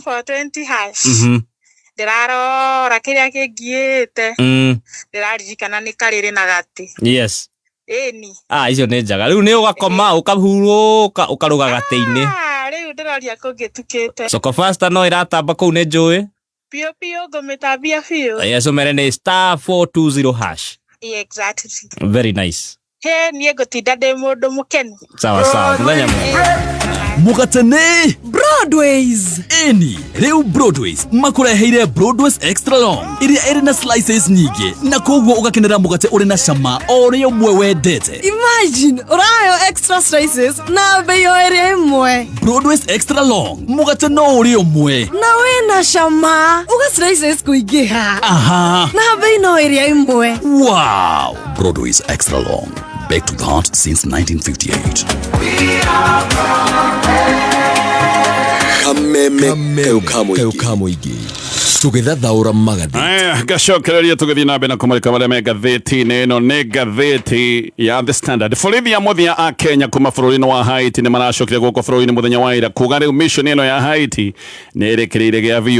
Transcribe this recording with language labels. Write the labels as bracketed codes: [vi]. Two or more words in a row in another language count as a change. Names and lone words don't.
[ki] for 20 hash ndirarora kiria kingiite ndiraririkana ni kariri na gati [en] yes [ki] ni icio ni njaga riu ni ugakoma ukahuruka ukaruga gati-ini riu ndiroria kungitukite soko fasta no iratamba kuu ni njui pio ngomitambia pio yes umere ni *420 hash [en] Exactly. Very nice. He niä ngå tinda ndä må ndå må kenu. [ki] Sawa muthenya mwega. Mugatene Broadways. Eni Reu Broadways makureheire Broadways Extra Long iria iri na slices nyingi na koguo ugakenera mugate uri na cama ori umwe wendete. Imagine urayo [en] extra slices [ki] na bei iri imwe. Broadways Extra Long mugate no uri umwe na wina cama uga slices kuingiha. Aha, na bei no iri imwe. [en] Wow, Broadways Extra Long, back to the heart since 1958. [ki] Kameme kau igi tugethathaura magatheti. Aya gacokereria tugithi na mbere na kumulika maria me ngatheti-inĩ ĩno nĩ ngatheti ya The Standard. Borithi a mũthia a Kenya kuma bũrũri-inĩ wa Haiti nĩ maracokire gũkũ bũrũri-inĩ mũthenya wa ira kuga rĩu mission ĩno ya Haiti nĩ ĩrĩkĩrĩire gĩa biũ.